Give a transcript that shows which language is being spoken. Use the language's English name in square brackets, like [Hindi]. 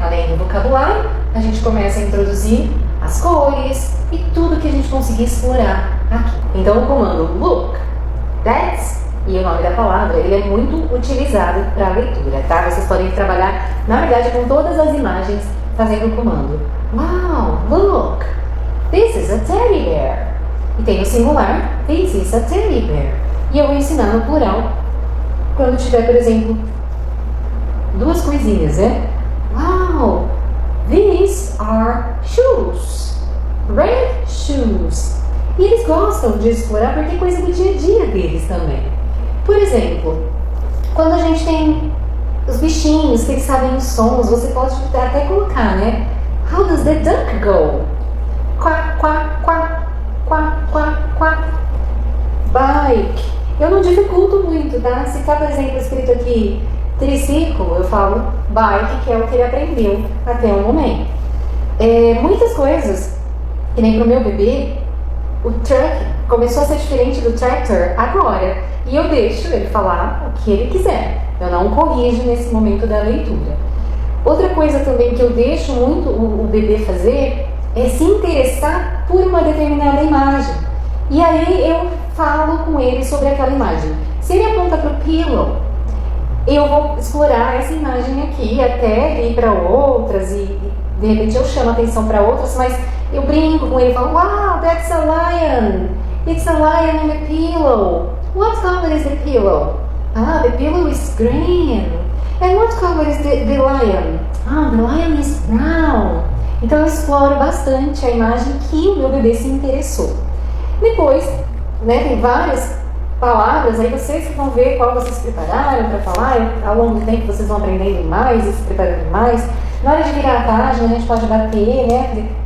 [Portuguese] Além do vocabulário, a gente começa a introduzir as cores e tudo que a gente conseguir explorar aqui. Então o comando [English] look, that's [Portuguese] e o nome da palavra, ele é muito utilizado para a leitura, tá? Vocês podem trabalhar, na verdade, com todas as imagens fazendo o comando. [English] Wow, look, this is a teddy bear. [Portuguese] E tem o singular, [English] this is a teddy bear. [Portuguese] E eu vou ensinar no plural, quando tiver, por exemplo, duas coisinhas, né? [English] Wow, these are shoes, red shoes. [Portuguese] E eles gostam de explorar porque é coisa do dia a dia deles também. Por exemplo, quando a gente tem os bichinhos que eles sabem os sons, você pode até colocar, né? [English] How does the duck go? Quack, quack, quack, quack, quack, quack. Bike. [Portuguese] Eu não dificulto muito, tá? Se tá, por exemplo, escrito aqui triciclo, eu falo bike, que é o que ele aprendeu até o momento. Muitas coisas, que nem pro meu bebê, o truck começou a ser diferente do tractor agora. E eu deixo ele falar o que ele quiser. Eu não corrijo nesse momento da leitura. Outra coisa também que eu deixo muito o bebê fazer é se interessar por uma determinada imagem. E aí eu falo com ele sobre aquela imagem. Se ele aponta para o pillow, eu vou explorar essa imagem aqui até ir para outras e de repente eu chamo a atenção para outras, mas eu brinco com ele e falo, [English] wow, that's a lion. It's a lion in a pillow. What color is the pillow? Ah, the pillow is green. And what color is the lion? Ah, the lion is brown. [Portuguese] Então eu exploro bastante a imagem que o meu bebê se interessou. Depois, né, tem várias palavras, aí vocês vão ver qual vocês prepararam para falar. Ao longo do tempo vocês vão aprendendo mais e se preparando mais. Na hora de virar a página, a gente pode bater, né?